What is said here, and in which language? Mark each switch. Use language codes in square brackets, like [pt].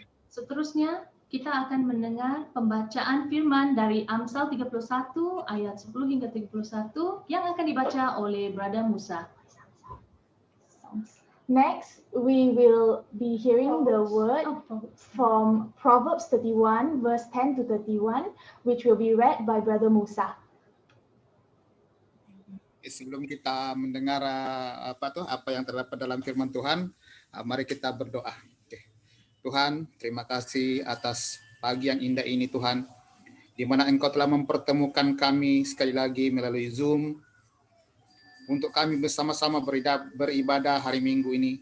[ms] Seterusnya, kita akan mendengar pembacaan firman dari Amsal 31 ayat 10 hingga 31 yang akan dibaca oleh Brother Musa. [en] Next, we will be hearing the word from Proverbs 31, verse 10 to 31, which will be read by Brother Musa. [ms] Sebelum kita mendengar apa yang terdapat dalam firman Tuhan, mari kita berdoa. Tuhan, terima kasih atas pagi yang indah ini Tuhan, di mana Engkau telah mempertemukan kami sekali lagi melalui Zoom untuk kami bersama-sama beribadah hari Minggu ini.